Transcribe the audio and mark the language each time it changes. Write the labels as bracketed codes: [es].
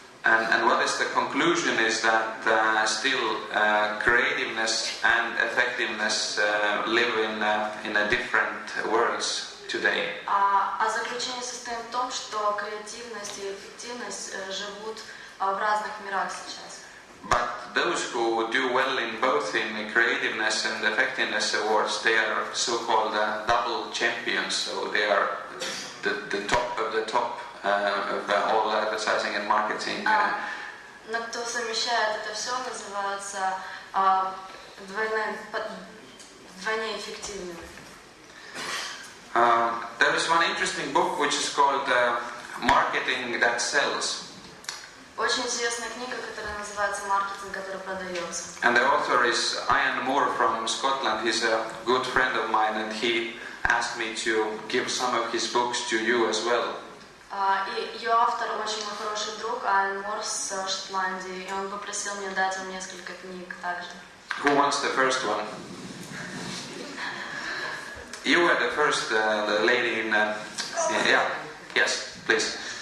[en] And what is the conclusion is that still creativeness and effectiveness live in a different worlds today. [ru] А заключение состоит в том, что креативность и эффективность живут в разных мирах сейчас. [en] But those who do well in both in creativeness and effectiveness awards, they are so-called double champions. So they are the top of the top of all advertising and marketing. [ru] Но кто совмещает это все, называется двойне эффективными. [en] There is one interesting book which is called Marketing That Sells. [ru] Очень интересная книга, которая называется «Маркетинг, который продается». [en] And the author is Ian Moore from Scotland. He's a good friend of mine, and he asked me to give some of his books to you as well. [ru] И ее автор очень мой хороший друг, Ian Moore с Шотландии, и он попросил меня дать вам несколько книг также. [en] Who wants the first one? You were the first the lady in... yeah, yes, please.